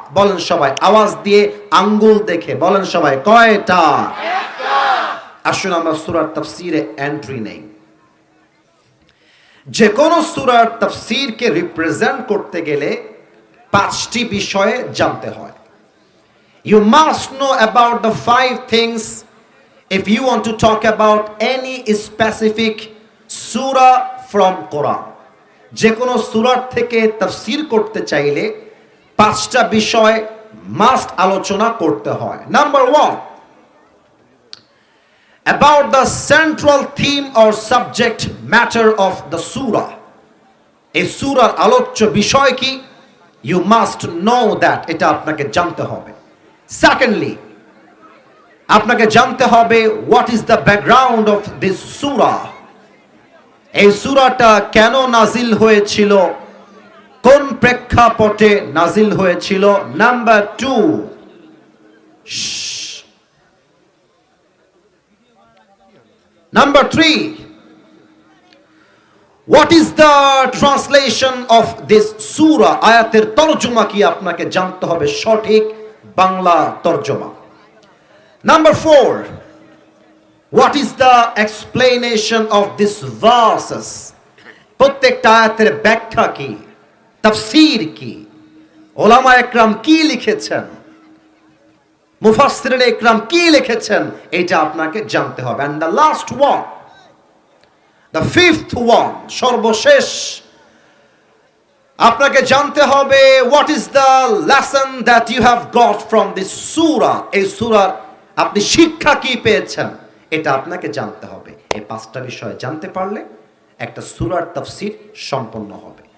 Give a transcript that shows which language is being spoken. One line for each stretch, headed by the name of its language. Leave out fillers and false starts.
Bangla: বলেন সবাই আওয়াজ দিয়ে, আঙ্গুল দেখে বলেন সবাই, কয়টা? 1টা। আসুন আমরা সূরার তাফসীরে এন্ট্রি নেই। যে কোনো সূরার তাফসীরকে রিপ্রেজেন্ট করতে গেলে 5টি বিষয়ে জানতে হয়।
English: You must know about the 5 things if you want to talk about any specific surah from Quran.
Bangla: যে কোনো সূরার থেকে তাফসীর করতে চাইলে 5টা বিষয় মাস্ট আলোচনা করতে হয়।
English: Number 1, about the central theme or subject matter of the surah.
Bangla: এই সূরার আলোচ্য বিষয় কি?
English: You must know that,
Bangla: এটা আপনাকে জানতে হবে।
English: Secondly,
Bangla: আপনাকে জানতে হবে
English: what is the background of this surah.
Bangla: এই সূরাটা কেন নাজিল হয়েছিল, কোন প্রেক্ষাপটে নাজিল হয়েছিল।
English: Number 2, Number 3, what is the translation of this surah?
Bangla: আয়াতের তরজমা কি আপনাকে জানতে হবে, সঠিক Bangla তরজমা।
English: Number 4, what is the explanation of this verses?
Bangla: প্রত্যেকটা আয়াতের ব্যাখ্যা কি, তাফসীর কি, ওলামা একরাম কি লিখেছেন, মুফাসসিরিন একরাম কি লিখেছেন, এটা আপনাকে জানতে হবে।
English: And the last one, the 5th one, সর্বশেষ
Bangla: আপনাকে জানতে হবে
English: What is the lesson that you have got from this সূরা।
Bangla: এই সূরার আপনি শিক্ষা কি পেয়েছেন এটা আপনাকে জানতে হবে। এই পাঁচটা বিষয় জানতে পারলে একটা সূরার তাফসীর সম্পন্ন হবে।